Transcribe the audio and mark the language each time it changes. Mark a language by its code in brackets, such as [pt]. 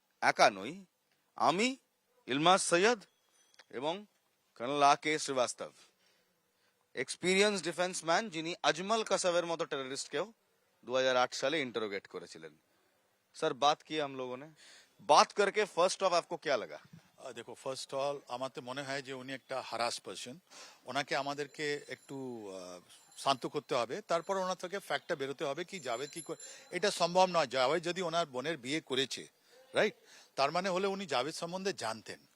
[bn] একা নই, আমি, ইলমাস সৈয়দ এবং কর্নেল আর কে শ্রীবাস্তব, এক্সপিরিয়েন্স ডিফেন্স ম্যান, যিনি আজমল কাসাবের মতো টেররিস্টকেও 2008 সালে इंटरोगेट করেছিলেন। [hi] सर बात की हम लोगों ने, बात करके फर्स्ट ऑफ आपको क्या लगा? [bn] দেখো, ফার্স্ট অল আমাদের মনে হয় যে উনি একটা হারাস পার্সন, ওনাকে আমাদেরকে একটু শান্ত করতে হবে, তারপর ওনার থেকে ফ্যাক্টটা বেরোতে হবে কি জাভেদ কি এটা সম্ভব নয়। জাভেদ যদি ওনার বোনের বিয়ে করেছে, রাইট, তার মানে হলে উনি জাভেদ সম্বন্ধে জানতেন।